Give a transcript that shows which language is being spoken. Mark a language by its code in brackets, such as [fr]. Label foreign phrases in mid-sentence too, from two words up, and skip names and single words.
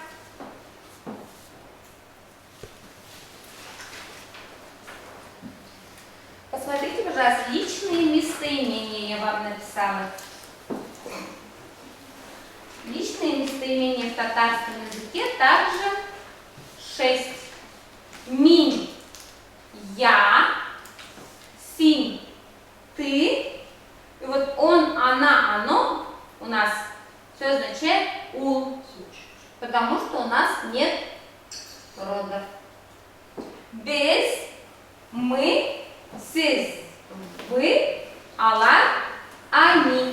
[ru] Посмотрите, пожалуйста, личные местоимения я вам написала. Личные местоимения в татарском языке также 6. [tt] Мин, я, син, [ru] ты. И вот он, она, оно у нас все означает ул, потому что у нас нет родов. [tt] Без, мы, сиз, вы, алар, они.